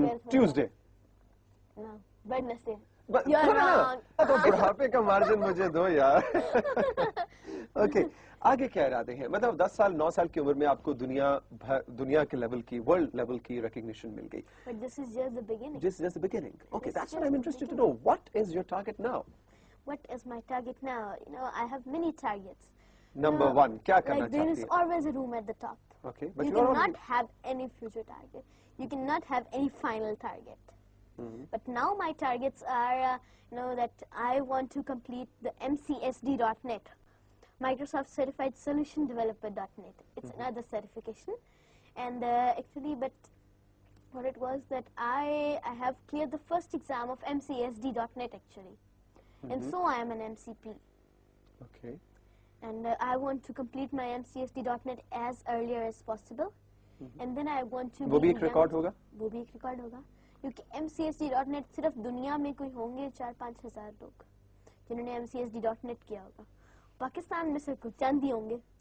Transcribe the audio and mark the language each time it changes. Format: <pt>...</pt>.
<en>Tuesday. Wednesday.</en> <ur>تو بڑھاپے کا مارجن مجھے دو یار. اوکے, آگے کیا ارادے ہیں؟ مطلب 10 سال 9 سال کی عمر میں آپ کو دنیا کے لیول کی, ورلڈ لیول کی ریکگنیشن مل گئی.</ur> <en>But this is just the beginning. This is just the beginning. Okay, that's what I'm interested to know. What is your target now? What is my target now? I have many targets. Number 1,</en> <ur>کیا کرنا چاہتی ہیں؟</ur> <en>There is always a room at the top. Okay, but you cannot have any future target. You cannot have any final target. But now my targets are, that I want to complete the MCSD.net. Microsoft Certified Solution Developer.net. It's another certification. And actually, but what it was that I have cleared the first exam of MCSD.net actually. And so I am an MCP. Okay. And I want to complete my MCSD.net as earlier as possible. And then I want to...</en> <ur>وہ بھی ایک record ہوگا؟ وہ بھی ایک record ہوگا. کیونکہ MCSD.net صرف دنیا میں کوئی ہوں گے 4-5 ہزار لوگ جنہوں نے MCSD.net کیا ہوگا. پاکستان میں سے کچھ چند ہی ہوں گے.</ur>